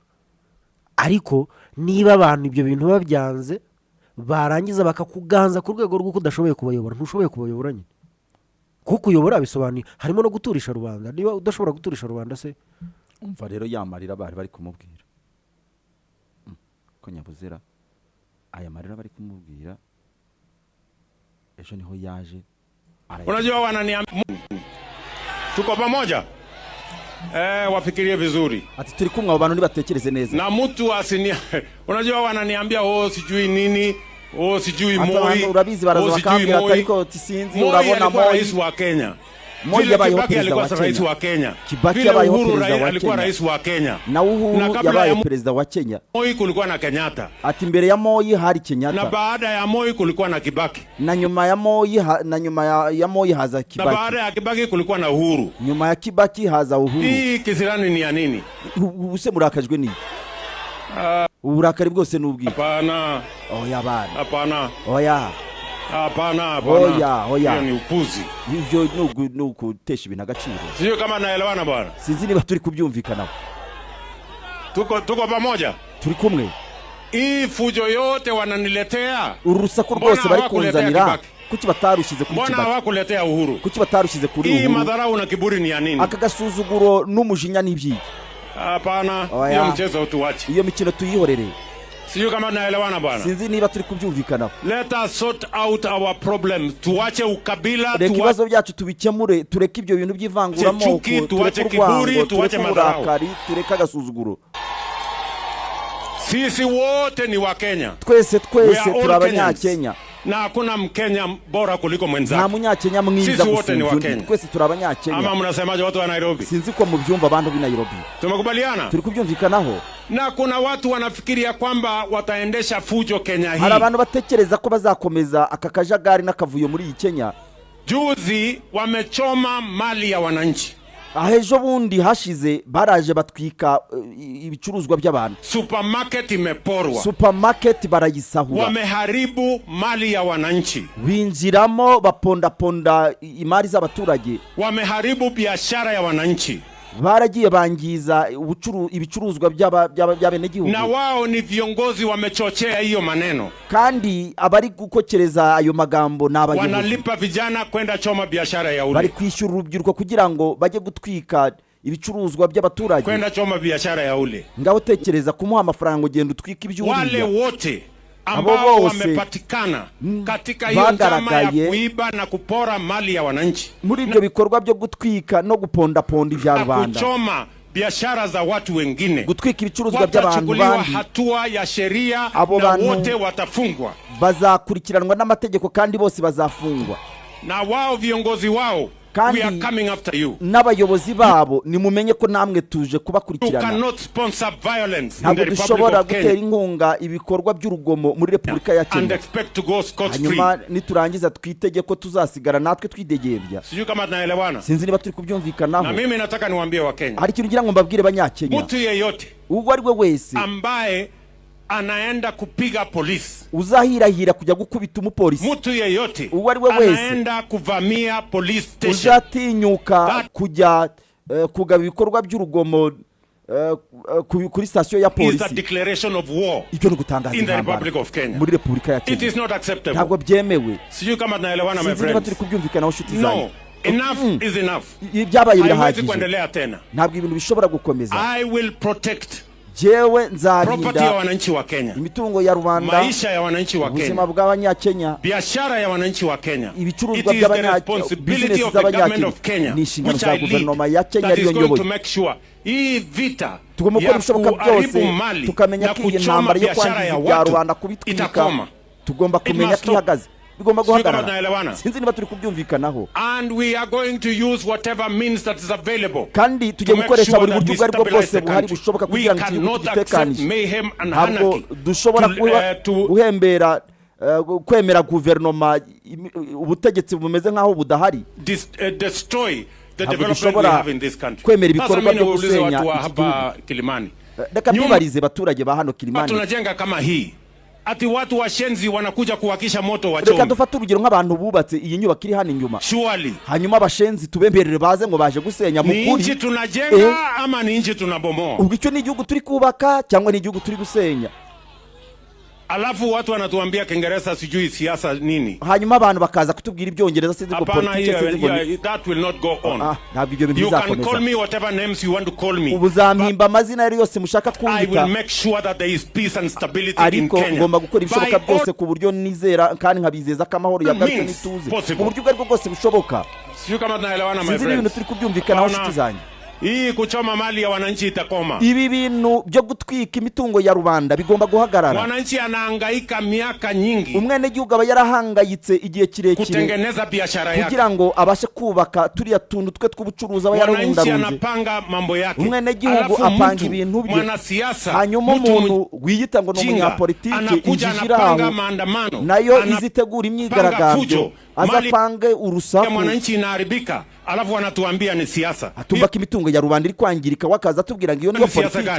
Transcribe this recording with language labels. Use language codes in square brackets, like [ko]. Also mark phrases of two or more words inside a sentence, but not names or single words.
[rw] Ariko niba abantu ibyo bintu babyanze barangiza bakakuganza ku rwego rw'uko udashoboye kubayobora, ntushoboye kubayobora nyine. Kuko uyobora bisobanuye harimo no guturisha rubanda. Niba udashobora guturisha rubanda se umva rero yamarira bari kumubwira ko nyabuzera aya marira bari kumubwira ejo niho yaje. [sw] Unajua wananiambia tuko pamoja, wafikirie vizuri. [rw] Ati turi kumwe abantu nibatekereze neza. [sw] Na mtu asinia unajua wananiambia sijui nini, sijui Moi. [rw] Urabizi baraza bakambira ariko tisinzi urabona Moi [sw] rais wa Kenya. [rw] Moi yabayeho perezida wa Kenya. Kibaki yabayeho perezida wa [sw] alikuwa rais wa Kenya. [rw] Na Uhuru yabayeho perezida wa Kenya. [sw] Moi kulikuwa na Kenyatta. [rw] Ati mbere ya Moi hari Kenyatta. [sw] Na baada ya Moi kulikuwa na Kibaki. [rw] Na nyuma ya Moi haza Kibaki. [sw] Na baada ya Kibaki kulikuwa na Uhuru. [rw] Nyuma ya Kibaki haza Uhuru. [sw] Hii kisirani ni ya nini? [rw] Use murakajwe ni uburakari bwose n'ubwira. [sw] Hapana. [rw] Oya bana. [sw] Hapana. [rw] Oya. [sw] Hapana. [rw] Oya. [sw] Ni upuzi. [rw] Hivyo nukutesha ibintu agaciro. [sw] Sio kama naelewana bwana. [rw] Sinzi niba turi kubyumvikana. [sw] Tuko pamoja. [rw] Turi kumwe. [sw] Hii fujo yote wananiletea. [rw] Urusaku rwose bari kunzanira. Kuki batarushize kuri Kibaki? [sw] Mbona hawakuletea Uhuru? [rw] Kuki batarushize kuri Uhuru? [sw] Hii madharau na kiburi ni ya nini? [rw] Akagasuzuguro n'umujinya n'ibyi. [sw] Hapana. Hiyo mchezo tuache. [rw] Iyo mikino tuyihorere. [sw] Sijui kama tunaelewana bwana. [rw] sinzi niba turi kubyumvikanaho. [en] Let us sort out our problems. [sw] Tuache ukabila, [rw] reka ibibazo byacu tubikemure, tureke ibyo bintu by'ivanguramoko, [sw] chuki, tuache [rw] tureke urwango, [sw] kiburi, tuache [rw] tureke [sw] madharau. [rw] uburakari, tureke agasuzuguro. [sw] Sisi wote ni wa Kenya. [rw] Twese [en] We are all [rw] turi abanyakenya. [sw] Na hakuna Mkenya bora kuliko [rw] Nta [sw] mwenzake. [rw] munyakenya mwiza [sw] Sisi wote ni [rw] gusa [sw] wa [rw] undi. [sw] Kenya. [rw] Twese turi abanyakenya. [sw] Ama mnasemaje watu wa Nairobi? [rw] Sinzi ko mubyumva abantu b'i Nairobi. [sw] Tumekubaliana? [rw] Turi kubyumvikanaho. [sw] Na kuna watu wanafikiria kwamba wataendesha fujo Kenya hii. [rw] Hari abantu batekereza ko bazakomeza aka kajagari n'akavuyo muri iyi Kenya. [sw] Juzi wamechoma mali ya wananchi. [rw] Ejo bundi hashize baraje batwika ibicuruzwa by'abantu. [sw] Supermarket imeporwa. [rw] Supermarket barayisahura. [sw] Wameharibu mali ya wananchi. [rw] Binjiramo baponda imari z'abaturage. [sw] Wameharibu biashara ya wananchi. [rw] Baragiye bangiza ibicuruzwa by'abenegihugu. [sw] Na wao ni viongozi wamechochea hiyo maneno. [rw] Kandi abari gukokereza ayo magambo n'abayobozi. [sw] Wanalipa vijana kwenda choma biashara ya ule. [rw] Bari kwishyura urubyiruko kugira ngo bajye gutwika ibicuruzwa by'abaturage. [sw] Kwenda choma biashara ya ule. [rw] Ngaho tekereza kumuha amafaranga ugenda utwika iby'uriya. [sw] Wale wote ambao wamepatikana katika hiyo njama ya kuiba na kupora mali ya wananchi. [rw] Muri ibyo bikorwa byo gutwika no gupondaponda ibya rubanda. [sw] Kuchoma biashara za watu wengine. [rw] Gutwika ibicuruzwa by'abantu bandi. [sw] Hatua ya sheria na wote watafungwa. [rw] Bazakurikiranwa n'amategeko kandi bose bazafungwa. [sw] Na wao viongozi wao, [en] we are coming after you. [rw] N'abayobozi babo nimumenye ko namwe tuje kubakurikirana. [en] You cannot sponsor violence in the Republic of Kenya. [rw] Gutera inkunga ibikorwa by'urugomo muri Repubulika ya Kenya. [en] And expect to go scot free. [rw] Hanyuma niturangiza twitege ko tuzasigara natwe twidegembya. [sw] Sijui kama tunaelewana. [rw] Sinzi niba turi kubyumvikanaho. [sw] Na mimi nataka niwaambie wa Kenya. [rw] Hari ikintu ngira ngo mbabwire abanyakenya. [sw] Mtu yeyote [rw] uwo ari we wese [sw] ambaye anaenda kupiga polisi, [rw] uzahirahira kujya gukubita umupolisi, [sw] mtu yeyote [rw] uwo ari we wese [sw] anaenda kuvamia police station, [rw] uzatinyuka kujya kugaba ibikorwa by'urugomo kuri station ya polisi, [en] is a declaration of war [rw] icyo gutangaza [en] in the Republic of Kenya. [rw] Muri Repubulika ya Kenya. [en] It is not acceptable. [rw] Ntabwo byemewe. [sw] Sijui kama tunaelewana [en] my friends. [rw] Turi kubyumvikanaho nshuti zanjye. [en] No, enough is enough. [rw] Ibyabaye birahagije. [sw] Kuendelea tena. [rw] Ntabwo ibintu bishobora gukomeza. [en] I will protect [rw] jewe nzarinda [sw] property ya wananchi wa Kenya, [rw] imitungo ya rubanda, [sw] maisha ya wananchi wa Kenya, [rw] ubuzima bw'abanyakenya, [sw] biashara ya wananchi wa Kenya, [rw] ibicuruzwa by'abanyakenya, business z'abanyakenya, ni inshingano za guverinoma ya Kenya ariyo nyoboye. [sw] Hii vita [rw] tugomba gukora ibishoboka byose tukamenya ko iyi ntambara yo kwangiza ibya rubanda kubitwika tugomba kumenya ko ihagaze, bigomba guhagarara. Sinzi niba turi kubyumvikanaho. [en] And we are going to use whatever means that is available. [rw] Kandi tujye gukoresha buri buryo ubwo bwose buhari bushoboka kugira ngo igihugu gitekanije. Ntabwo dushobora guhembera kwemera guverinoma ubutegetsi bumeze nk'aho budahari. [en] Destroy the development we have in this country. [rw] Kwemera ibikorwa byo gusenya [sw] hapa Kilimani. [rw] Reka mbibarize baturage ba hano Kilimani. [sw] Tunajenga kama hii. Ati watu washenzi wanakuja kuwakisha moto wa chombo. [rw] Reka dufate urugero nk'abantu bubatse iyi nyubako iri hano inyuma. [en] Surely. [rw] Hanyuma abashenzi tubemberere baze ngo baje gusenya mukuri. [sw] Ni inchi tunajenga ama ni inchi tunabomoa? [rw] Ubwo icyo ni igihugu turi kubaka cyangwa ni igihugu turi gusenya? [sw] Alafu watu wanatuambia Kiingereza sijui siasa nini. [rw] Hanyuma abantu bakaza kutubwira ibyongereza sinzi ngo politics sinzi. [en] That will not go on. [rw] Ntabwo ibyo bintu bizakomeza. [en] You can call me whatever names you want to call me. [rw] Ubuzampimba amazina yose mushaka kunyita. [en] I will make sure that there is peace and stability in Kenya. [rw] Ariko ngomba gukora ibishoboka byose ku buryo nizera kandi nkabizeza ko amahoro yagarutse n'ituze. Mu buryo bwo bwose bushoboka. [sw] Sio kama tunaelewana [en] my friends. [rw] Sinzi ibintu turi kubyumvikanaho nshuti zanjye. [sw] Hii kuchoma mali ya wananchi itakoma. [rw] Ibi bintu byo gutwika imitungo ya rubanda bigomba guhagarara. [sw] Wananchi anahangaika miaka nyingi. [rw] Umwene gihugu aba yarahangayitse igihe kirekire [sw] kutengeneza biashara yake [rw] kugira ngo abashe kubaka turiya tuntu twe tw'ubucuruzi aba yararundarunze. [sw] Wananchi anapanga mambo yake. [rw] Umwene gihugu apanga ibintu bye. Hanyuma umuntu wiyita ngo n'umunyapolitike injijiraho nayo izitegura imyigaragambyo azapange urusaku. [sw] Mwananchi inaharibika alafu wanatuambia ni siasa. [rw] Atumbaka imitungo ya rubanda iri kwangirika wakaza tubwira ngo iyo niyo politike.